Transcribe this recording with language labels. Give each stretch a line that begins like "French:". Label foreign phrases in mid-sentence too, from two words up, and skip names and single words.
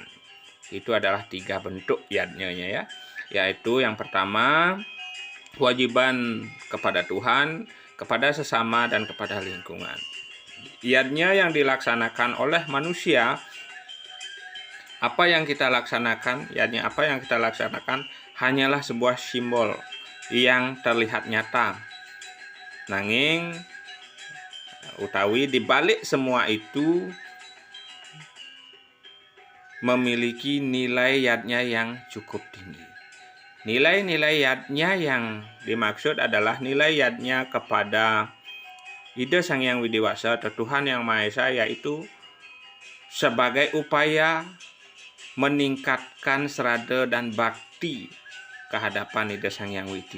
Indonesian: Itu adalah 3 bentuk yadnya ya, yaitu yang pertama kewajiban kepada Tuhan, kepada sesama dan kepada lingkungan. Yadnya yang dilaksanakan oleh manusia, apa yang kita laksanakan, yadnya apa yang kita laksanakan hanyalah sebuah simbol yang terlihat nyata.
Javanese: Nanging utawi
Indonesian: dibalik semua itu memiliki nilai yadnya yang cukup tinggi. Nilai-nilai yadnya yang dimaksud adalah nilai yadnya kepada Ida Sang Hyang Widiwasa atau Tuhan Yang Maha Esa, yaitu sebagai upaya meningkatkan serada dan bakti kehadapan Ida Sang Hyang Widi.